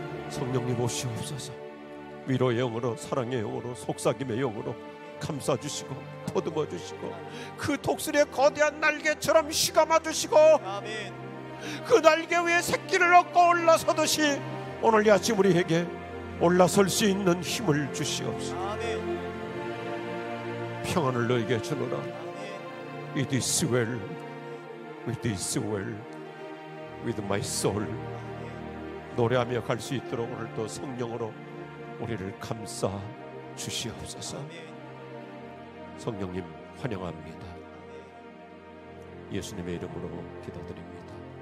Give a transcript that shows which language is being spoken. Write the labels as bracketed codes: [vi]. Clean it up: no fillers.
[ko] 성령님 오시옵소서. 위로의 영으로 사랑의 영으로 속삭임의 영으로 감싸주시고 보듬어주시고 그 독수리의 거대한 날개처럼 휘감아 주시고 그 날개 위에 새끼를 얻고 올라서듯이 오늘 이 아침 우리에게 올라설 수 있는 힘을 주시옵소서. 평안을 너에게 주노라. [en] It is well, it is well with my soul. [ko] 노래하며 갈 수 있도록 오늘도 성령으로 우리를 감싸 주시옵소서. 성령님 환영합니다. 예수님의 이름으로 기도드립니다.